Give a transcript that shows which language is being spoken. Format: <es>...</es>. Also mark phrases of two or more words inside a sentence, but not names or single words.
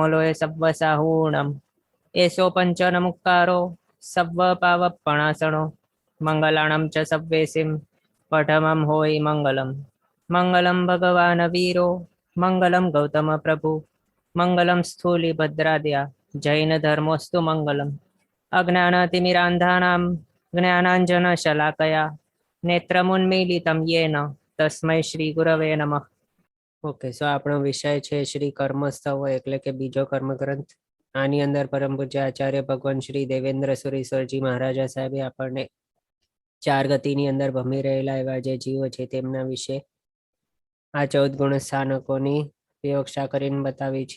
<pra>लोये सव्वसाहूणम् एषो पञ्चनमुक्कारो सव्वपावपणासनो मङ्गलाणं च सव्वेसिं पठमं होयि मङ्गलम्</pra> <sa>मङ्गलं भगवान् वीरो मङ्गलं गौतमप्रभु मङ्गलं स्थूलिभद्राद्या जैनधर्मोऽस्तु मङ्गलम् अज्ञानतिमिरान्धानां ज्ञानाञ्जनशलाकया नेत्रमुन्मीलितं येन तस्मै श्री गुरवे नमः।</sa> <gu>ઓકે, સો આપણો વિષય છે શ્રી કર્મસ્તવ એટલે કે બીજો કર્મગ્રંથ। આની અંદર પરમ પૂજ્ય આચાર્ય ભગવાન શ્રી દેવેન્દ્ર સુરીશ્વરજી મહારાજા સાહેબે આપણને 4 ગતિની અંદર ભમી રહેલા એવા જે જીવો છે તેમના વિશે આ 14 ગુણ સ્થાનકોની વિવક્ષા કરીને બતાવી છે।</gu>